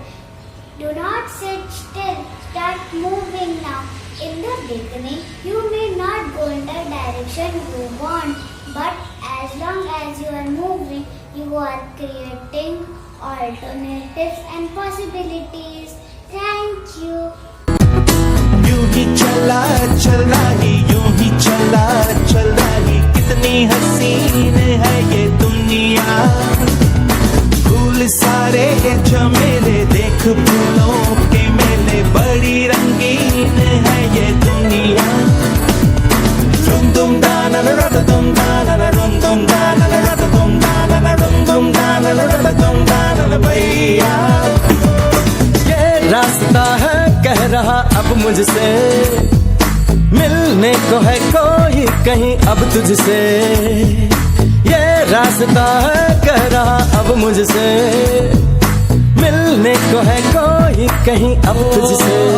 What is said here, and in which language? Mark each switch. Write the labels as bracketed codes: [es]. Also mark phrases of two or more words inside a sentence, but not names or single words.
[en] Do not sit still. Start moving now. In the beginning, you may not go in the direction you want, but as long as you are moving, you are creating alternatives and possibilities. Thank you. [hi] यूं ही चला चला ही यूं ही चला चला ही कितनी हसीन है ये दुनिया। फूल सारे झमेले देख फूलों के मेले, बड़ी रंगीन है ये दुनिया। रुम दुम दाना रट दुम दाना रुम दुम दाना रट दुम दाना रुम दुम दाना रट दुम दाना भैया। ये रास्ता है कह रहा अब मुझसे, मिलने को है कोई कहीं अब तुझसे। ये रास्ता है कह रहा अब मुझसे, मिलने को है कोई कहीं अब तुझसे।